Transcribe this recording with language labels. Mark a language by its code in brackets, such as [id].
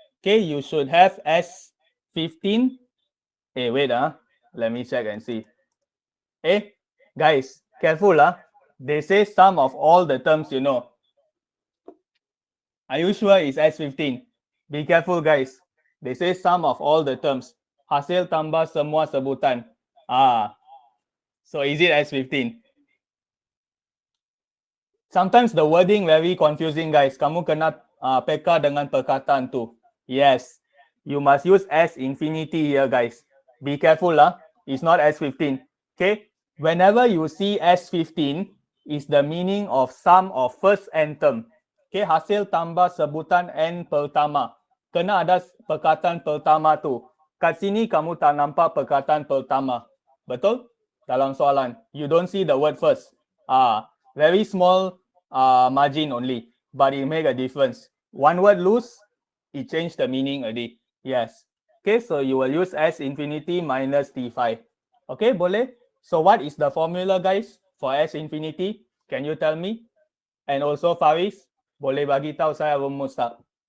[en] Okay, you should have S15. Hey, wait, let me check and see. Hey, guys, careful, They say sum of all the terms, you know. Are you sure it's S15? Be careful, guys. They say sum of all the terms. [ms] Hasil tambah semua sebutan. [en] So is it S15? Sometimes the wording very confusing, guys. [ms] Kamu kena peka dengan perkataan tu. [en] Yes, you must use S infinity here, guys. Be careful, It's not S15. Okay? Whenever you see S15, is the meaning of sum of first n term. [ms] Okay, hasil tambah sebutan n pertama. Kena ada perkataan pertama tu. Kat sini kamu tak nampak perkataan pertama. Betul? Dalam soalan. [en] You don't see the word first. Very small margin only. But it make a difference. One word loose, it change the meaning already. Yes. Okay, so you will use S infinity minus T5. Okay, [ms] boleh? [en] So what is the formula, guys, for S infinity? Can you tell me? And also [ms] Faris, boleh bagi tahu saya rumus tak?